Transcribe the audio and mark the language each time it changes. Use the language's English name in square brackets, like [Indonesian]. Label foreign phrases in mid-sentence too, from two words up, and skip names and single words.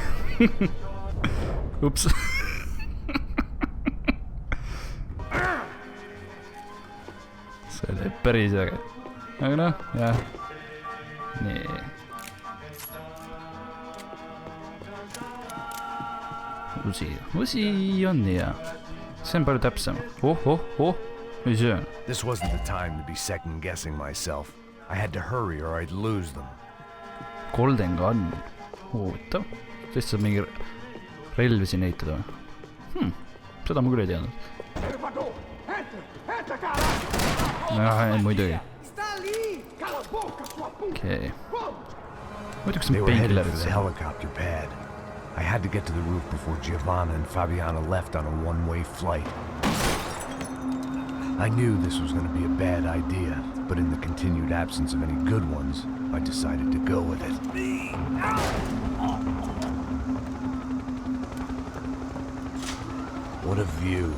[Estonian] Ups. See oli päris äge. Aga noh, jah. Nii. Usi on nii hea. See on palju täpsem. Mis see on? [English] This wasn't the time to be second-guessing myself. I had to hurry or I'd lose them. Golden Gun. [Estonian] Huvitav. Sest saab mingi relvi siin eitada või? Seda ma küll ei teadnud. Muidugi. Okei. Muidugi [English] They [Estonian] on [English] were headed for [Estonian] painkillerid [English] the [Estonian] seal. [English] helicopter pad. I had to get to the roof before Giovanna and Fabiana left on a one-way flight. I knew this was going to be a bad idea, but in the continued absence of any good ones, I decided to go with it. What a view.